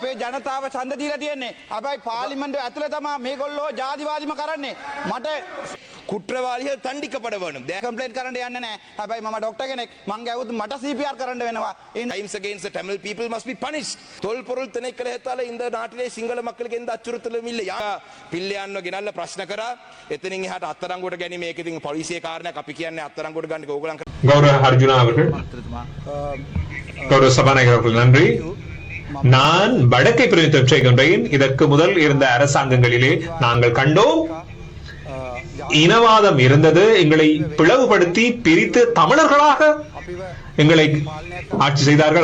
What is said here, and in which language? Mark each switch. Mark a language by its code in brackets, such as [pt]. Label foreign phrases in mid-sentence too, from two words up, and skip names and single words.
[si] අපේ ජනතාව ඡන්ද දීලා තියෙන්නේ. හැබැයි පාර්ලිමේන්තුව ඇතුලේ තමයි මේගොල්ලෝ ජාතිවාදීම කරන්නේ. මට [ta] குற்றவாளிகள் தண்டிக்கப்பட வேண்டும். [si] කම්ප්ලේන්ට් කරන්න යන්නේ නැහැ. හැබැයි මම ડોක්ටර් කෙනෙක්. මං ගැවුත් මට CPR කරන්න වෙනවා. [en] Crimes against the Tamil people must be punished. [ta] தொல்பொருள் திணைக்களத்தால இந்த நாட்டிலே சிங்கள மக்களுக்கு எந்த அச்சுறுத்தலும் இல்லை. [si] පිල්ලයන්ව ගෙනල්ලා ප්‍රශ්න කරා. එතනින් එහාට අත්අඩංගුවට ගැනීම මේක ඉතින් පොලිසිය කාරණයක් අපි කියන්නේ අත්අඩංගුවට ගන්න ඕගොල්ලන් [ta] கௌரவ அர்ஜுனா அவர்கள் கௌரவ சபாநாயகர் அவர்கள் நன்றி. நான் வடக்கை பிரதிநிதித்துவம் செய்கின்றேன். இதற்கு முதல் இருந்த அரசாங்கங்களிலே நாங்கள் கண்டோம் இனவாதம் இருந்தது. எங்களை பிளவுபடுத்தி பிரித்து தமிழர்களாக எங்களை ஆட்சி செய்தார்கள்.